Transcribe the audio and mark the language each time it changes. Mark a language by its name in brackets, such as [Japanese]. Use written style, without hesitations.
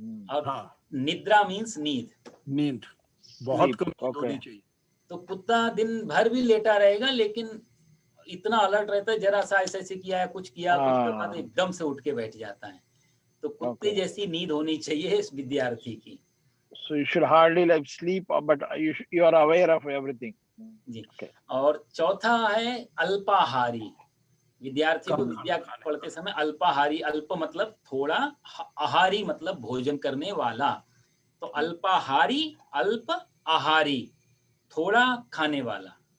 [Hindi] और निद्रा मीन्स नींद बहुत कम होनी चाहिए। तो कुत्ता दिन भर भी लेटा रहेगा, लेकिन इतना अलर्ट रहता है, जरा सा ऐसे किया है, कुछ किया, कुछ बाद एकदम से उठ के बैठ जाता है। तो कुत्ते जैसी नींद होनी चाहिए इस विद्यार्थी की। [English] So you should hardly like sleep, but you are aware of everything. [Hindi] जी। और चौथा है अल्पाहारी, विद्यार्थी को विद्या पढ़ते समय अल्पाहारी, अल्प मतलब थोड़ा, आहारी मतलब भोजन करने वाला, तो अल्पाहारी, अल्प आहारी, थोड़ा खाने वाला।